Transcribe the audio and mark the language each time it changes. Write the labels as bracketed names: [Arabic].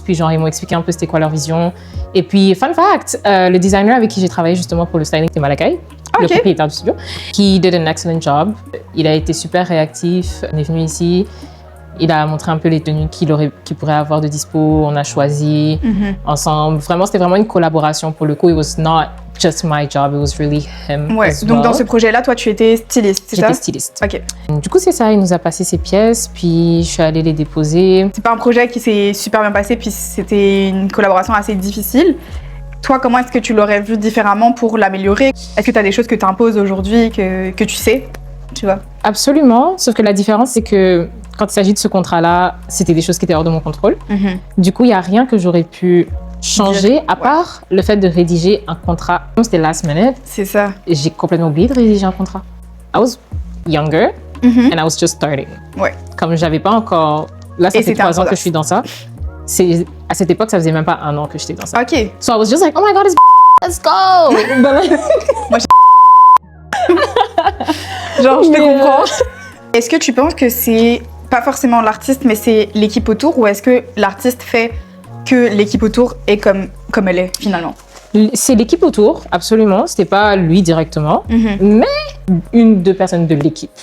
[French] Puis genre, ils m'ont expliqué un peu c'était quoi leur vision. Et puis, fun fact, le designer avec qui j'ai travaillé justement pour le styling, c'était Malakai, le propriétaire du studio, qui [English] did an excellent job. [French] Il a été super réactif, on est venu ici. Il a montré un peu les tenues qu'il pourrait avoir de dispo. On a choisi ensemble. Vraiment, c'était vraiment une collaboration. Pour le coup, [English] it was not just my job, it was really him as [French] donc [English] well. [French] Dans ce projet-là, toi, tu étais styliste, c'est ça? J'étais styliste. Du coup, c'est ça. Il nous a passé ses pièces, puis je suis allée les déposer. C'est pas un projet qui s'est super bien passé, puis c'était une collaboration assez difficile. Toi, comment est-ce que tu l'aurais vu différemment pour l'améliorer? Est-ce que tu as des choses que tu imposes aujourd'hui que tu sais, tu vois? Absolument. Sauf que la différence, c'est que quand il s'agit de ce contrat-là, c'était des choses qui étaient hors de mon contrôle. Du coup, il n'y a rien que j'aurais pu changer, à part le fait de rédiger un contrat. Comme c'était last minute, c'est ça. J'ai complètement oublié de rédiger un contrat. [English] I was younger and I was just starting. [French] Comme j'avais pas encore... Là, ça fait 3 ans que je suis dans ça. À cette époque, ça faisait même pas 1 an que j'étais dans ça. [English] So I was just like, oh my God, let's go! [French] Moi, genre, je te comprends. Est-ce que tu penses que c'est pas forcément l'artiste, mais c'est l'équipe autour, ou est-ce que l'artiste fait que l'équipe autour est comme elle est finalement? C'est l'équipe autour, absolument. C'était pas lui directement, mais 1-2 personnes de l'équipe.